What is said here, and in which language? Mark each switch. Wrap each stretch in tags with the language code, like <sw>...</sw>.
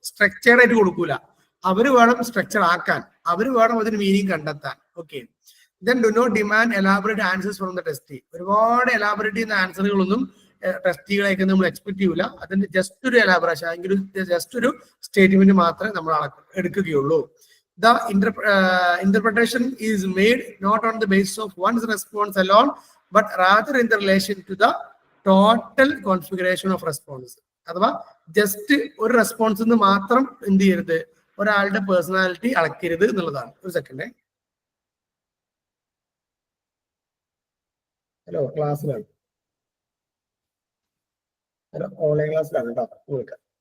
<ml>Structured ആയിട്ട് കൊടുക്കൂല. അവര് വേണം സ്ട്രക്ചർ ആക്കാൻ, അവര് വേണം അതിന് മീനിങ് കണ്ടെത്താൻ.</ml> <en>Okay, then do not demand elaborate answers from the testee.</en> <ml>ഒരുപാട് എലാബറേറ്റ് ചെയ്യുന്ന ആൻസറുകളൊന്നും ടെസ്റ്റികളെയൊക്കെ നമ്മൾ എക്സ്പെക്ട് ചെയ്യൂല. അതിന്റെ ജസ്റ്റ് ഒരു എലാബറേഷൻ അല്ലെങ്കിൽ ജസ്റ്റ് ഒരു സ്റ്റേറ്റ്മെന്റ് മാത്രമേ നമ്മൾ എടുക്കുകയുള്ളൂ.</ml> <en>The interpretation is made not on the basis of one's response alone, but rather in the relation to the total configuration of response.</en> <ml>അഥവാ ജസ്റ്റ് ഒരു റെസ്പോൺസ് മാത്രം എന്ത് ചെയ്യരുത്, ഒരാളുടെ പേഴ്സണാലിറ്റി അളക്കരുത് എന്നുള്ളതാണ്. ഒരു സെക്കൻഡ്. ഹലോ, ക്ലാസ്സിലാണ്. ഹലോ, ഓൺലൈൻ ക്ലാസ്സിലാണ് കേട്ടോ നിങ്ങൾക്ക്.</ml>